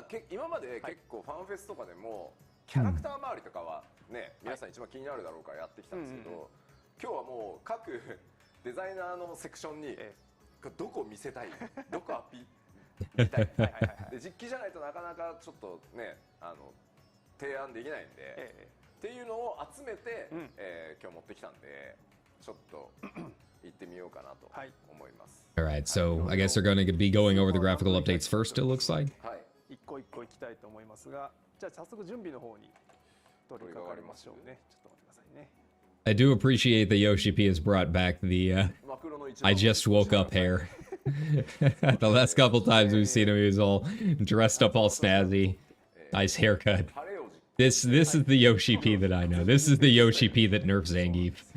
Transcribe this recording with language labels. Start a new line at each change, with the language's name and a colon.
Japanese: 今まで結構ファンフェスとかでもキャラクター周りとかはね皆さん一番気になるだろうからやってきたんですけど、今日はもう各デザイナーのセクションにどこ見せたい、どこアピ見たいで実機じゃないとなかなかちょっとね提案できないんで、っていうのを集めて、今日持ってきたんで、ちょっと行ってみようかなと思います。
English: All right, so I guess they're going to be going over the graphical updates first, it looks like.
Japanese: はい。一個一個行きたいと思いますが、じゃあ早速準備の方に取り掛かりましょうね。ちょっと待ってくださいね。
English: I do appreciate that Yoshi P has brought back the I just woke up hair. The last couple times we've seen him, he was all dressed up all snazzy. Nice haircut. This is the Yoshi P that I know. This is the Yoshi P that nerfs Zangief.